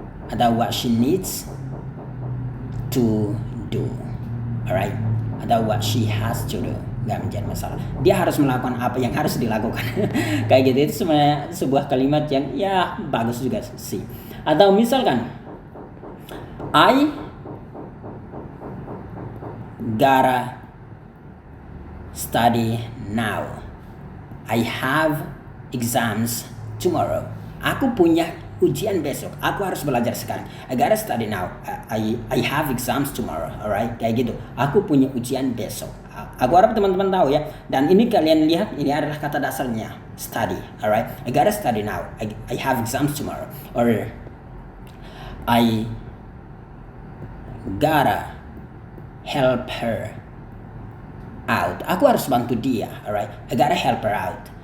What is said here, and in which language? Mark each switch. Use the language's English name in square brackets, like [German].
[Indonesian] Atau [English] what she needs to do, alright. [Indonesian] Atau [English] what she has to do. [Indonesian] Nggak menjadi masalah. Dia harus melakukan apa yang harus dilakukan. Kayak gitu, itu sebenarnya sebuah kalimat yang ya bagus juga sih. Atau misalkan [English] I gotta study now. I have exams tomorrow. [Indonesian] Aku punya ujian besok. Aku harus belajar sekarang. [English] I gotta study now. I have exams tomorrow. Alright, [Indonesian] kayak gitu. Aku punya ujian besok. Aku harap teman-teman tahu ya. Dan ini kalian lihat, ini adalah kata dasarnya, study. [English] Alright, I gotta study now. I have exams tomorrow. Or I gotta help her out. [Indonesian] Aku harus bantu dia. [English] Alright, I gotta help her out.